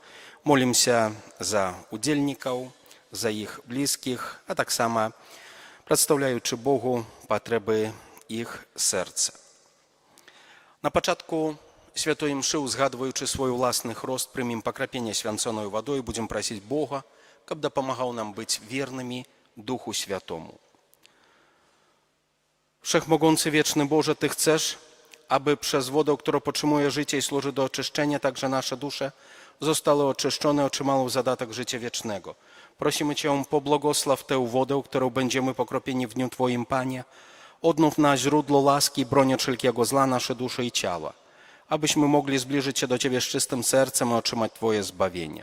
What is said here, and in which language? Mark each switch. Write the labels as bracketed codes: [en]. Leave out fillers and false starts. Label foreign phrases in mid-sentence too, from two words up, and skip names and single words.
[be] Молімся за удзельнікаў, за іх блізкіх, а таксама прадстаўляючы Богу патрэбы іх сэрца. На пачатку святой імшы, узгадваючы свой уласны хрост, прымем пакрапенне свянцонаю вадой, будзем прасіць Бога, каб дапамагаў нам быць вернымі Духу Святому. [pl] Wszechmogący wieczny Boże, Ty chcesz, aby przez wodę, która podtrzymuje życie i służy do oczyszczenia, także nasze dusze zostały oczyszczone, otrzymały zadatek życia wiecznego. Prosimy Cię, pobłogosław tę wodę, którą będziemy pokropieni w dniu Twoim, Panie, Odnów na źródło łaski, broń od wszelkiego zła nasze dusze i ciała, abyśmy mogli zbliżyć się do Ciebie z czystym sercem i otrzymać Twoje zbawienie.